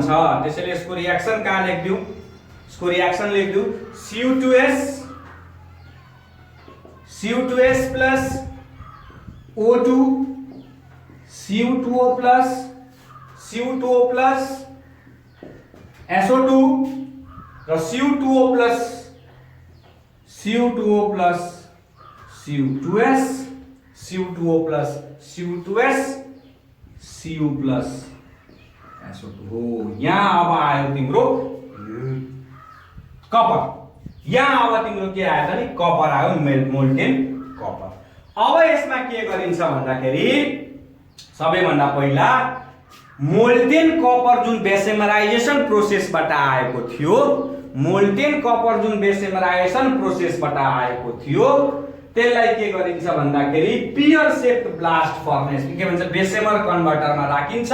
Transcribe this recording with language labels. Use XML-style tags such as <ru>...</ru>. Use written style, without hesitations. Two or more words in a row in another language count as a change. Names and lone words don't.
<ne>त्यसैले यसको रियाक्सन कहाँ लेख्दिउ, यसको रियाक्सन लेख्दिउ Cu2S प्लस O2 Cu2O प्लस SO2 र Cu2O प्लस Cu2S Cu2O प्लस Cu2S Cu प्लस SO2 हो। यहाँ अब आयो तिम्रो कपर। यहाँ अब तिम्रो के आयो त नि कपर आयो,</ne> <en>molten copper.</en> <ne>अब यसमा के गरिन्छ भन्दाखेरि सबैभन्दा पहिला</ne> <en>molten copper</en> <ne>जुन बेसेमराइजेसन प्रोसेसबाट आएको थियो,</ne> <en>molten copper</en> <ne>जुन बेसेमराइजेसन प्रोसेसबाट आएको थियो त्यसलाई के गरिन्छ भन्दाखेरि</ne> <en>pear shaped blast furnace</en> <ne>के भन्छ बेसेमर कन्भर्टरमा राखिन्छ।</ne>